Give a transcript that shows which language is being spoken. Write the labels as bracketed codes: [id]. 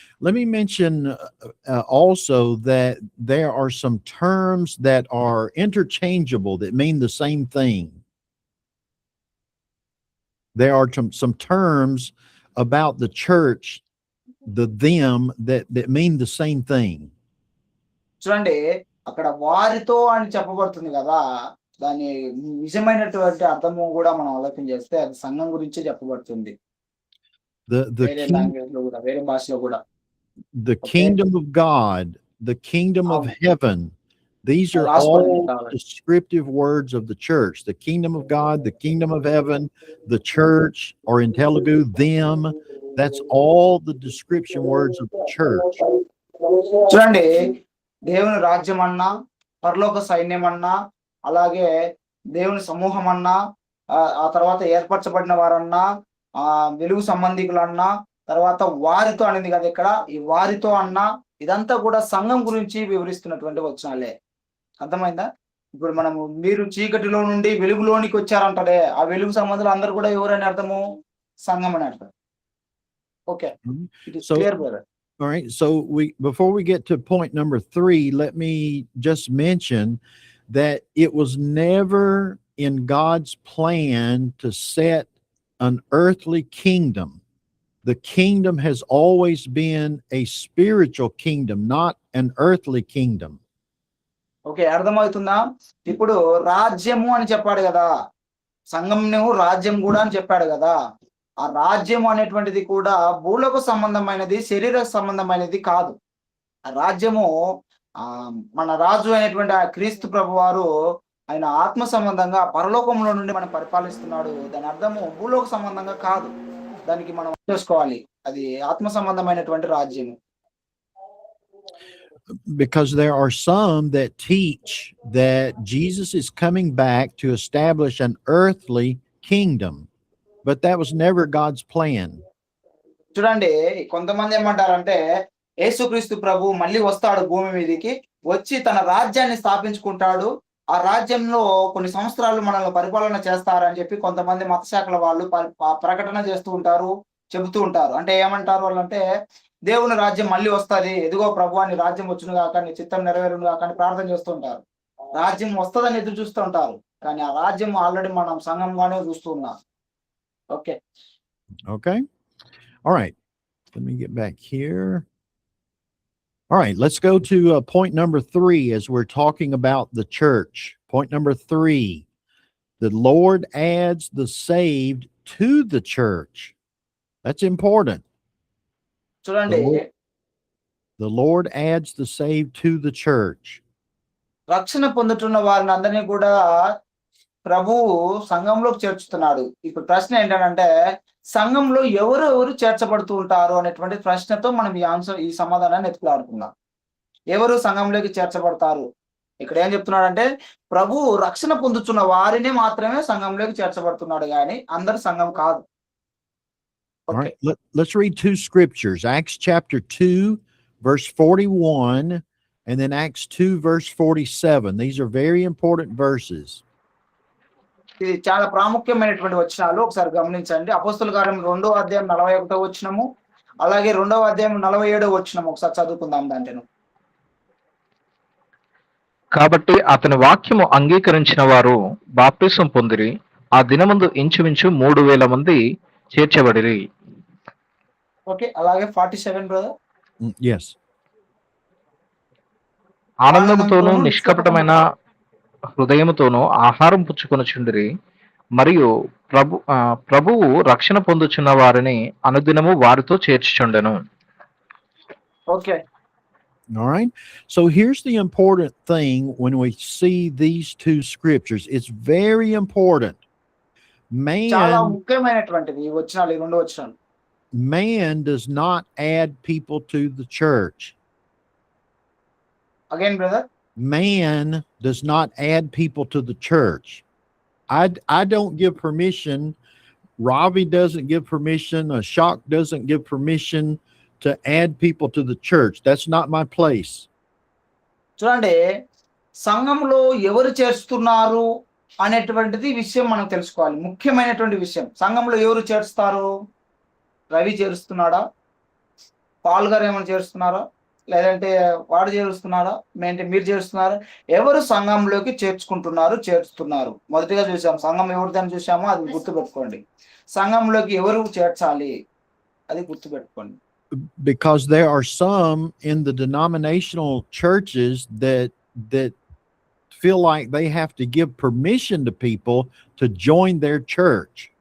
[en] Let me mention also that there are some terms that are interchangeable that mean the same thing. There are some terms about the church, the them, that mean the same thing. [te] చూడండి, అక్కడ వారితో అని చెప్పబడుతుంది కదా, దాని నిజమైనటువంటి అర్థము కూడా మనం ఆలోచన చేస్తే అది సంఘం గురించి చెప్పబడుతుంది. వేరే లాంగ్వేజ్ లో కూడా, వేరే భాషలో కూడా. [en] The kingdom of God, the kingdom of heaven, these are all descriptive words of the church. The kingdom of God, the kingdom of heaven, the church, or in Telugu, them. That's all the description words of the church. [te] చూడండి, దేవుని రాజ్యం అన్నా, పరలోక సైన్యం అన్నా, అలాగే దేవుని సమూహం అన్నా, ఆ తర్వాత ఏర్పరచబడిన వారన్నా, వెలుగు సంబంధికులన్నా, తర్వాత వారితో అనేది కదా ఇక్కడ. ఈ వారితో అన్నా ఇదంతా కూడా సంఘం గురించి వివరిస్తున్నటువంటి వచనాలే. అర్థమైందా? ఇప్పుడు మనము మీరు చీకటిలో నుండి వెలుగులోనికి వచ్చారంటారే, ఆ వెలుగు సంబంధులు అందరూ కూడా ఎవరని అర్థము? సంఘం అని అర్థం. Okay. [en] It is clear brother. All right. So before we get to point number 3, let me just mention that it was never in God's plan to set an earthly kingdom. The kingdom has always been a spiritual kingdom, not an earthly kingdom. [te] Okay, అర్థమవుతుందా? ఇప్పుడు రాజ్యము అని చెప్పాడు కదా, సంఘంను రాజ్యం కూడా అని చెప్పాడు కదా. ఆ రాజ్యం అనేటువంటిది కూడా భూలోక సంబంధమైనది, శరీర సంబంధమైనది కాదు. ఆ రాజ్యము మన రాజు అయినటువంటి ఆ క్రీస్తు ప్రభు వారు ఆయన ఆత్మ సంబంధంగా పరలోకంలో నుండి మనం పరిపాలిస్తున్నాడు. దాని అర్థము భూలోక సంబంధంగా కాదు. దానికి మనం చేసుకోవాలి, అది ఆత్మ సంబంధమైనటువంటి రాజ్యము. [en] Because there are some that teach that Jesus is coming back to establish an earthly kingdom. but that was never God's plan. [te] చూడండి, కొంతమంది ఏమంటారంటే యేసుక్రీస్తు ప్రభు మళ్ళీ వస్తాడు భూమి మీదకి, వచ్చి తన రాజ్యాన్ని స్థాపించుకుంటాడు, ఆ రాజ్యంలో కొన్ని సంవత్సరాలు మనల్ని పరిపాలన చేస్తారని చెప్పి కొంతమంది మత శాఖల వాళ్ళు ప్రకటన చేస్తూ ఉంటారు, చెబుతూ ఉంటారు. అంటే ఏమంటారు వాళ్ళంటే, దేవుని రాజ్యం మళ్ళీ వస్తది, ఎదుగో ప్రభు అని రాజ్యం వచ్చును గాక, నీ చిత్తం నెరవేరును గాక అని ప్రార్థన చేస్తూ ఉంటారు. రాజ్యం వస్తదని ఎదురు చూస్తూ ఉంటారు, కానీ ఆ రాజ్యం ఆల్రెడీ మనం సంఘంగానే చూస్తూ ఉన్నాం. [en] Okay. Okay. All right. Let me get back here. All right. Let's go to point number 3 as we're talking about the church. Point number 3. The Lord adds the saved to the church. That's important. [te] చూడండి, [en] The Lord adds the saved to the church. [te] రక్షణ పొందుతున్న వారిని అందరినీ కూడా ప్రభువు సంఘంలోకి చేర్చుతున్నాడు. ఇప్పుడు ప్రశ్న ఏంటంటే, సంఘంలో ఎవరు చేర్చబడుతూ ఉంటారు అనేటువంటి ప్రశ్నతో మనం ఈ సమాధానాన్ని ఎత్తులాడుకుందాం. ఎవరు సంఘంలోకి చేర్చబడతారు? ఇక్కడ ఏం చెప్తున్నాడంటే, ప్రభు రక్షణ పొందుతున్న వారిని మాత్రమే సంఘంలోకి చేర్చబడుతున్నాడు, కానీ అందరు సంఘం కాదు. [en] All right. Let's read 2 scriptures. Acts chapter 2, verse 41, and then Acts 2, verse 47. These are very important verses. [te] ఇది చాలా ప్రాముఖ్యమైనటువంటి వచనాలు. ఒకసారి గమనించండి. అపోస్తలుల కార్యం 2వ అధ్యాయం 41వ వచనము, అలాగే 2వ అధ్యాయం 47వ వచనము ఒకసారి చదువుకుందాం దాంట్లో. కాబట్టి అతని వాక్యము అంగీకరించిన వారు బాప్తిసం పొందిరి. ఆ దినమందు ఇంచుమించు 3,000 మంది చేర్చబడిరి. ఓకే. అలాగే 47 బ్రదర్. [en] Yes. [te] ఆనందముతోనూ నిష్కపటమైన హృదయముతోనూ ఆహారం పుచ్చుకొనుచుండిరి, మరియు ప్రభువు రక్షణ పొందుచున్న వారిని అనుదినము వారితో చేర్చుచుండెను. [en] Okay. All right. So here's the important thing when we see these 2 scriptures. It's very important. [te] చాలా [en] Man, [te] ముఖ్యమైనటువంటిది ఈ వచనాలు, ఈ 2 వచనాలు. [en] man does not add people to the church. Again brother. Man does not add people to the church. I don't give permission. Ravi doesn't give permission. Ashok doesn't give permission to add people to the church. That's not my place. [te] చూడండి, సంఘంలో ఎవరు చేర్చుతున్నారు అనేటువంటిది విషయం మనం తెలుసుకోవాలి. ముఖ్యమైనటువంటి విషయం. సంఘంలో ఎవరు చేరుస్తారు? రవి చేరుస్తున్నాడా? పాల్ గారు ఏమైనా చేరుస్తున్నారా? లేదంటే వాడు చేరుస్తున్నాడా? మీరు చేరుస్తున్నారా? ఎవరు సంఘంలోకి చేర్చుతున్నారు? మొదటిగా చూసాం, సంఘం ఎవరిదని చూసామో అది గుర్తుపెట్టుకోండి. సంఘంలోకి ఎవరు చేర్చాలి అది గుర్తుపెట్టుకోండి. [en] Because there are some in the denominational churches that feel like they have to give permission to people to join their church.